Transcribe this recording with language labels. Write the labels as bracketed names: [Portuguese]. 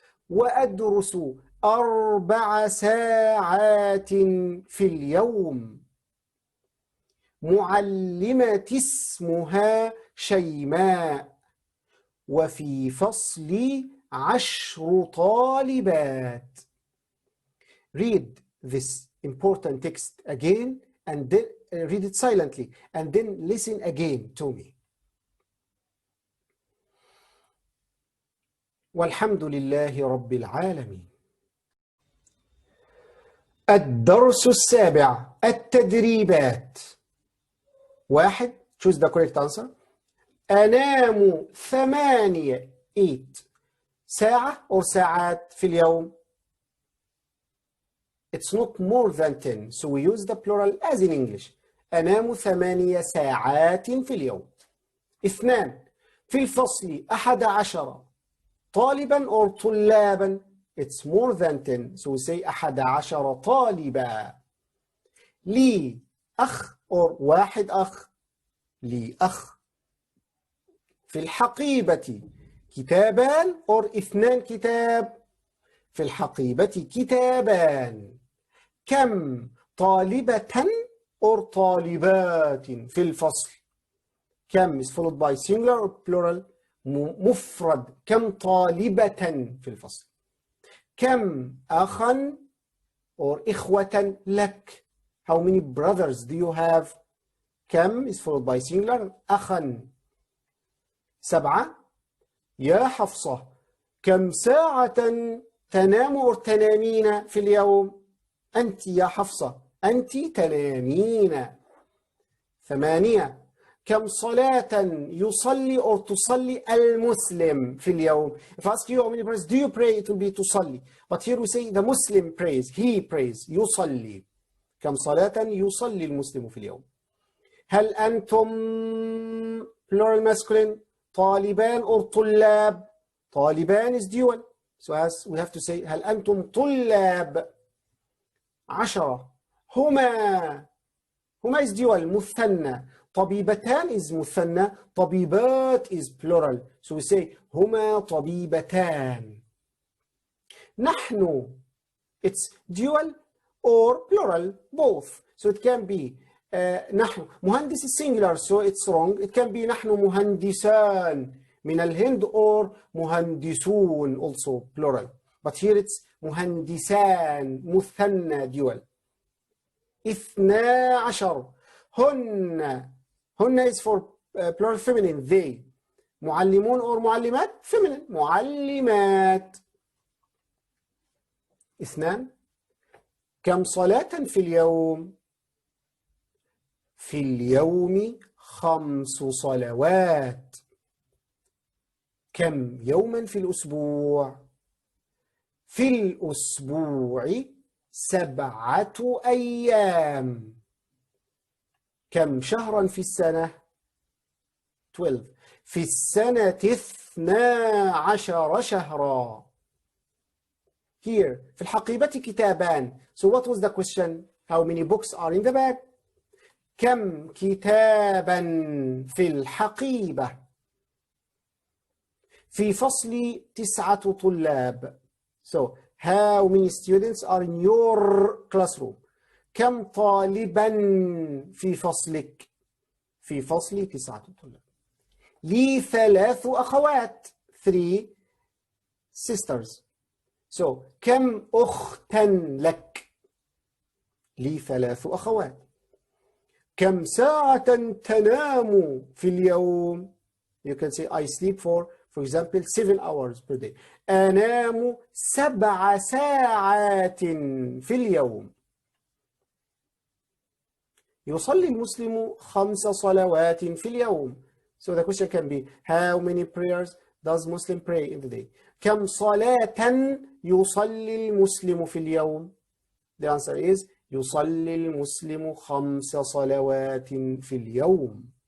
[Arabic] وأدرس 4 ساعات في اليوم. معلمتي اسمها شيماء وفي فصلي 10 طالبات. [English] Read this important text again and then read it silently and then listen again to me. [Arabic] والحمد لله رب العالمين. الدرس السابع، التدريبات. 1. [English] choose the correct answer. [Arabic] أنام 8 ساعة أو ساعات في اليوم. [English] It's not more than 10, so we use the plural as in English. [Arabic] أنام 8 ساعات في اليوم. 2. في الفصل 11 طالبا أو طلابا. [English] It's more than 10, so we say 11 طالبا. [Arabic] لي أخ أو واحد أخ. لي أخ. في الحقيبة كتابان أو 2 كتاب. في الحقيبة كتابان. كم طالبة أو طالبات في الفصل. [English] كم is followed by singular or plural. [Arabic] مفرد. كم طالبة في الفصل. كم أخا or إخوة لك. [English] How many brothers do you have. كم is followed by singular. [Arabic] أخا. 7. يا حفصة كم ساعة تنام أو تنامين في اليوم. أنت يا حفصة أنت تنامين. 8. كم صلاة يصلي أو تصلي المسلم في اليوم. [English] If I ask you how many prayers do you pray, it will be تصلي. But here we say the Muslim prays, he prays, يصلي. [Arabic] كم صلاة يصلي المسلم في اليوم. هل أنتم [English] plural masculine [Arabic] طالبان أو طلاب. [English] طالبان is dual, so as we have to say [Arabic] هل أنتم طلاب. [English] 10. هما is dual مثنى. طبيبتان is مثنى. طبيبات is plural, so we say [Arabic] هما طبيبتان. [English] نحن it's dual or plural both, so it can be نحن. مهندس is singular, so it's wrong. It can be [Arabic] نحن مهندسان من الهند [English] or مهندسون also plural, but here it's [Arabic] مهندسان مثنى [English] dual. 12. هن is for plural feminine they. [Arabic] معلمون or معلمات feminine معلمات. 2. كم صلاة في اليوم. في اليوم 5 صلوات. كم يوما في الأسبوع. في الأسبوع 7 أيام. كم شهرا في السنة. 12. في السنة 12 شهرا. Here في الحقيبة كتابان. [English] So what was the question? How many books are in the bag? [Arabic] كم كتابا في الحقيبة. في فصل 9 طلاب. [English] So how many students are in your classroom? [Arabic] كم طالبا في فصلك. في فصل 9 طلاب. لي 3 أخوات. [English] 3 sisters. [Arabic] So كم أختا لك. لي 3 أخوات. كم ساعة تنام في اليوم. [English] You can say I sleep for example 7 hours per day. [Arabic] أنام 7 ساعات في اليوم. يصلي المسلم 5 صلوات في اليوم. [English] So the question can be how many prayers does Muslim pray in the day. [Arabic] كم صلاة يصلي المسلم في اليوم. [English] The answer is [Arabic] يصلي المسلم 5 صلوات في اليوم.